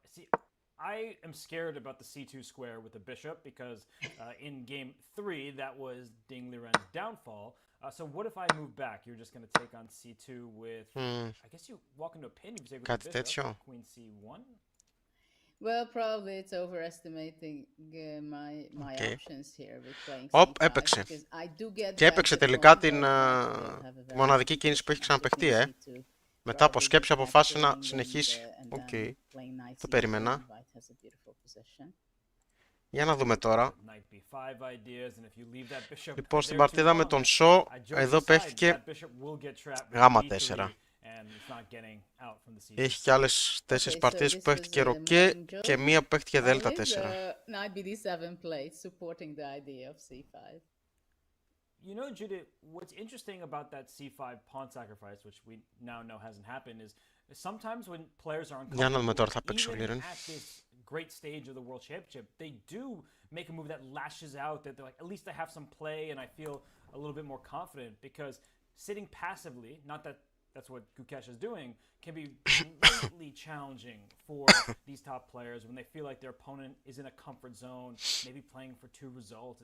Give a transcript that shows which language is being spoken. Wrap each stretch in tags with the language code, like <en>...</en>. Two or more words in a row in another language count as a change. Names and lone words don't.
<en>See, I am scared about the c2 square with the bishop because in game 3 that was Ding Liren's downfall. So what if I move back? You're just going to take on c2 with... I guess you walk into a pin if you take with</en> <el>Κάτι</el> <en>the</en> <el>τέτοιο.</el> <en>bishop. Queen c1. Well, probably it's overestimating my Okay. options here with playing</en> <el>Οπ,</el> <en>c5,</en> <el>έπαιξε.</el> <en>because I do get</en> <el>Και</el> <en>back</en> <el>έπαιξε</el> <en>the</en> <el>τελικά</el> <en>pawn,</en> <el>την</el> <en>but I still have a</en> <el>τη</el> <en>very</en> <el>μοναδική</el> <en>good</en> <el>κίνηση που έχει</el> <en>position with</en> <el>ξαναπαιχτεί,</el> <en>queen c2.</en> <el>Μετά από</el> <en>Probably</en> <el>σκέψη</el> <en>just</en> <el>αποφάσισε να</el> <en>capturing</en> <el>συνεχίσει.</el> <en>and</en> <el>Οκ.</el> <en>then playing knight</en> <el>Το</el> <en>c7.</en> <el>περίμενα.</el> <en>White has a beautiful position.</en> <el>Για να δούμε τώρα.</el> <en>Knight b5 ideas, and if you leave that bishop</en> <el>Λοιπόν, στην</el> <en>there</en> <el>παρτίδα</el> <en>too</en> <el>με</el> <en>long,</en> <el>τον Σο,</el> <en>joke</en> <el>εδώ</el> <en>aside,</en> <el>παίχτηκε</el> <en>that bishop will get trapped with</en> <el>γάμα</el> <en>b3,</en> <el>4.</el> <en>and it's not getting out from the c2.</en> <el>Έχει και άλλες 4</el> <en>Okay, so</en> <el>παρτίδες που</el> <en>this</en> <el>παίχτηκε</el> <en>was</en> <el>ροκέ</el> <en>morning joke.</en> <el>και μία που παίχτηκε δέλτα 4.</el> <en>With knight bd7 play, supporting the idea of c5. You know, Judith, what's interesting about that c5 pawn sacrifice, which we now know hasn't happened, is sometimes when players are</en> <el>Για να δούμε τώρα θα</el> <en>uncomfortable,</en> <el>παίξει ο</el> <en>even</en> <el>Liren.</el> <en>at this great stage of the World Championship, they do make a move that lashes out, that they're like, at least I have some play and I feel a little bit more confident, because sitting passively, not that that's what Gukesh is doing, can be greatly challenging for these top players when they feel like their opponent is in a comfort zone, maybe playing for 2 results.</en>